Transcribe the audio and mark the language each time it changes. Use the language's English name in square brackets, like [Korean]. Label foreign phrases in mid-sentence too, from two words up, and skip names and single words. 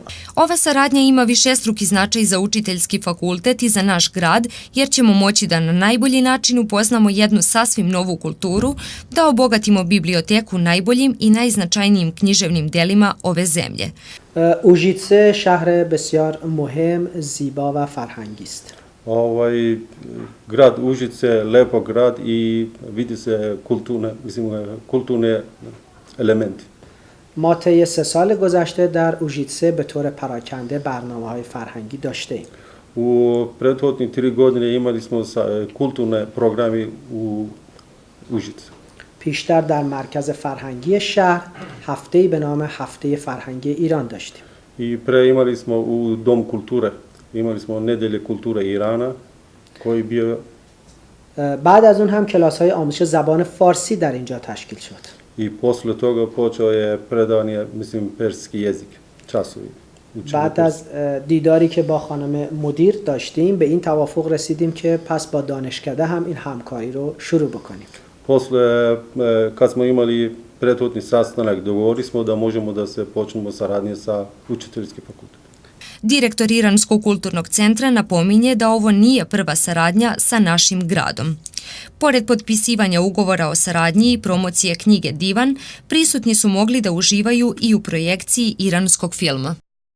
[Serbian] Ova saradnja ima višestruki značaj za učiteljski fakultet i za naš grad, jer ćemo moći da na najbolji način upoznamo jednu sasvim novu kulturu, da obogatimo biblioteku najboljim i najznačajnijim književnim delima ove zemlje. [Persian] Užice شهر بسیار مهم، زیبا و فرهنگی است. Grad Užice, lepo grad i vidi se kulturne elementi. ما طی 3 سال گذشته در اوژیتسه به طور پراکنده برنامه‌های فرهنگی داشتیم. [Serbian] U prethodnih 3 godine imali smo kulturne programe u Užice. [Persian] پیشتر در مرکز فرهنگی شهر هفته‌ای به نام هفته فرهنگی ایران داشتیم. [Serbian] I pre imali smo u Dom kulture, imali smo nedelje kulture Irana koji bio. [Persian] بعد از اون هم کلاس‌های آموزش زبان فارسی در اینجا تشکیل شد. [Serbian] I posle toga počeo je predavanje, persijski jezik, časovi. [Persian] بعد از دیداری که با خانم مدیر داشتیم به این توافق رسیدیم که پس با دانشکده هم این همکاری رو شروع بکنیم. [Serbian] Posle, kad smo imali prethodni sastanak, dogovorili smo da možemo da se počnemo saradnje sa učiteljskim fakultetom. Direktor Iranskog kulturnog centra napominje da ovo nije prva saradnja sa našim gradom. Pored potpisivanja ugovora o saradnji i promocije knjige Divan, prisutni su mogli da uživaju i u projekciji iranskog filma.